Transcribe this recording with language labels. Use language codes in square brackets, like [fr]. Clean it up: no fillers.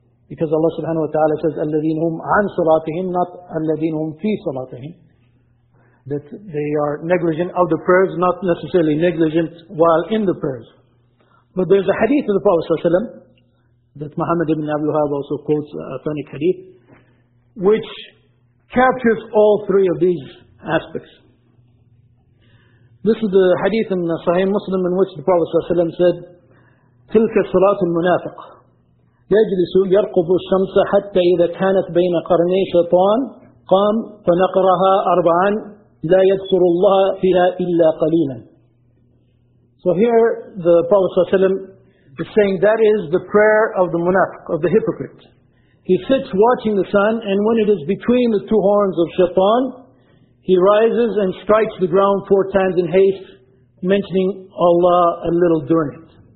[en] Because Allah subhanahu wa ta'ala says, [ar] أَلَّذِينَ هُمْ عَنْ صَلَاتِهِمْ [en] not [ar] أَلَّذِينَ هُمْ فِي صَلَاتِهِمْ, [en] that they are negligent of the prayers, not necessarily negligent while in the prayers. But there's a hadith of the Prophet that Muhammad ibn Abi Wahab also quotes, authentic hadith, which captures all three of these aspects. This is the hadith in Sahih Muslim in which the Prophet said, [ar] تِلْكَ صَلَاتُ الْمُنَافِقِ يجلس يرقب الشمس حتى إذا كانت بين قرني شيطان قام فنقرها أربعا لا يذكر الله فيها إلا قليلا. [en] So here the Prophet ﷺ is saying that is the prayer of the munafiq, of the hypocrite. He sits watching the sun, and when it is between the two horns of shaitan, he rises and strikes the ground four times in haste, mentioning Allah a little during it.